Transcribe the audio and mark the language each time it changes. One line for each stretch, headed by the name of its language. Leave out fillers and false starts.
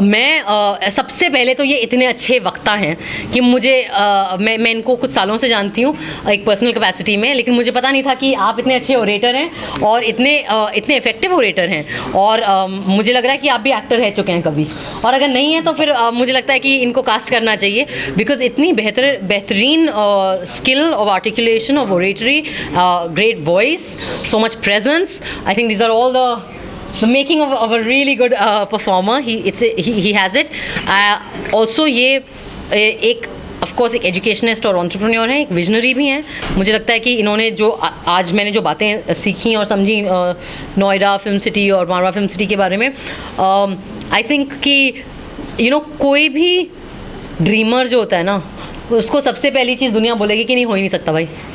Hindi: मैं सबसे पहले तो ये इतने अच्छे वक्ता हैं कि मुझे मैं इनको कुछ सालों से जानती हूँ एक पर्सनल कैपेसिटी में, लेकिन मुझे पता नहीं था कि आप इतने अच्छे ओरेटर हैं और इतने इफ़ेक्टिव ओरेटर हैं। और मुझे लग रहा है कि आप भी एक्टर रह चुके हैं कभी, और अगर नहीं है तो फिर मुझे लगता है कि इनको कास्ट करना चाहिए, बिकॉज इतनी बेहतरीन skill of articulation, of oratory, great voice,
English: So much presence. I think these are all the making of a really good performer. He has it.
Hindi: Also ये एक ऑफ कोर्स एक एजुकेशनिस्ट और entrepreneur हैं, एक visionary भी हैं। मुझे लगता है कि इन्होंने जो आज मैंने जो बातें सीखी और समझी नोएडा फिल्म सिटी और मारवा फिल्म सिटी के बारे में,
English: I think
Hindi: कि कोई भी ड्रीमर जो होता है ना, उसको सबसे पहली चीज़ दुनिया बोलेगी कि नहीं हो ही नहीं सकता भाई।